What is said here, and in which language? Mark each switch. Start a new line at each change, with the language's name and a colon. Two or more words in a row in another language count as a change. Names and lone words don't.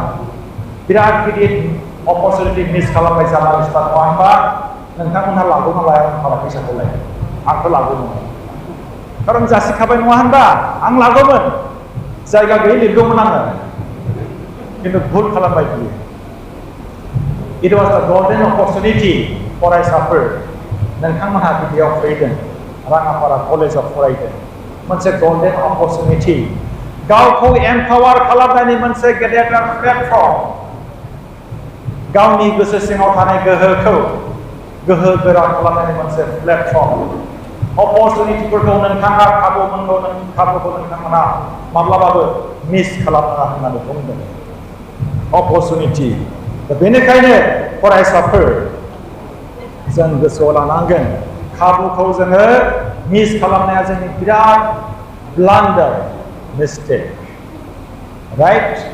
Bodo: बिराद गिदिर
English: opportunity miss
Bodo: खालामबाय जार्नालिस्टआ नङा होनबा नोंथांमोनहा लागौना लायामोन माला फैसाखौलाय आंथ' लागौमोन खारन जासिखाबाय नङा होनबा आं लागौमोन जायगा गैयै लिरगौमोन आङो खिन्थु भुल खालामबाय बियो
English: It was a golden opportunity
Bodo: फरायसाफोर नोंथांमोनहा बिदियाव फैदों राङापारा कलेजाव फरायदों मोनसे
English: golden opportunity
Bodo: गावखौ एम्पावार खालामनायनि मोनसे गेदेर प्लेटफर्म गावनि गोसो सिङाव थानाय गोहोखौ गोहो गोरा खालामनायनि मोनसे प्लेटफर्म अपरचुनिटिफोरखौ नोंथाङा खाबुखौ नोंथांमोना माब्लाबाबो मिस खालामनाङा होननानै बुंदों अपरचुनिटि बेनिखायनो फरायसाफोर जों गोसोआव लानांगोन खाबुखौ जोङो मिस खालामनाया जोंनि बिराद
English: blunder mistake right